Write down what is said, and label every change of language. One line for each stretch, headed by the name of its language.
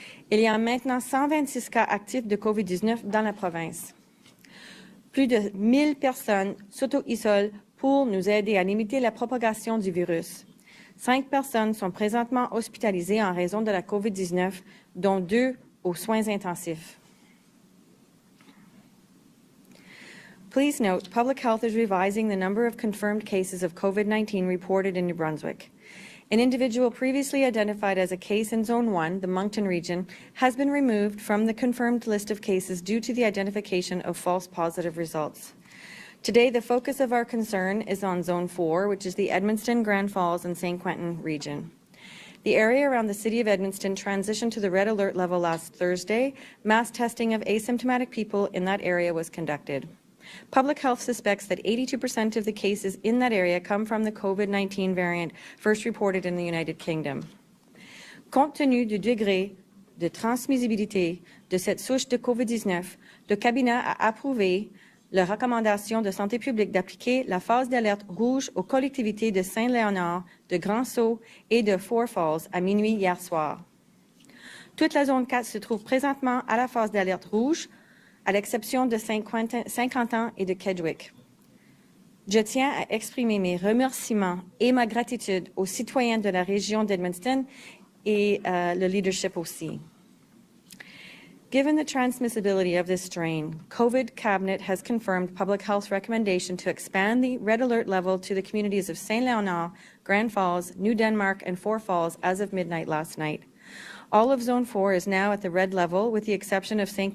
French: Il y a maintenant 126 cas actifs de COVID-19 dans la province. Plus de 1000 personnes s'auto-isolent pour nous aider à limiter la propagation du virus. 5 personnes sont présentement hospitalisées en raison de la COVID-19, dont 2 aux soins intensifs.
English: Please note, Public Health is revising the number of confirmed cases of COVID-19 reported in New Brunswick. An individual previously identified as a case in Zone 1, the Moncton region, has been removed from the confirmed list of cases due to the identification of false positive results. Today, the focus of our concern is on Zone 4, which is the Edmundston, Grand Falls, and St. Quentin region. The area around the city of Edmundston transitioned to the red alert level last Thursday. Mass testing of asymptomatic people in that area was conducted. Public Health suspects that 82% of the cases in that area come from the COVID-19 variant first reported in the United Kingdom.
French: Compte tenu du degré de transmissibilité de cette souche de COVID-19, le cabinet a approuvé la recommandation de santé publique d'appliquer la phase d'alerte rouge aux collectivités de Saint-Léonard, de Grand-Sault et de Four Falls à minuit hier soir. Toute la zone 4 se trouve présentement à la phase d'alerte rouge, à l'exception de Saint-Quentin et de Kedgwick. Je tiens à exprimer mes remerciements et ma gratitude aux citoyens de la région d'Edmundston et le leadership aussi.
English: Given the transmissibility of this strain, COVID Cabinet has confirmed Public Health's recommendation to expand the red alert level to the communities of Saint-Léonard, Grand Falls, New Denmark, and Four Falls as of midnight last night. All of Zone 4 is now at the red level, with the exception of St.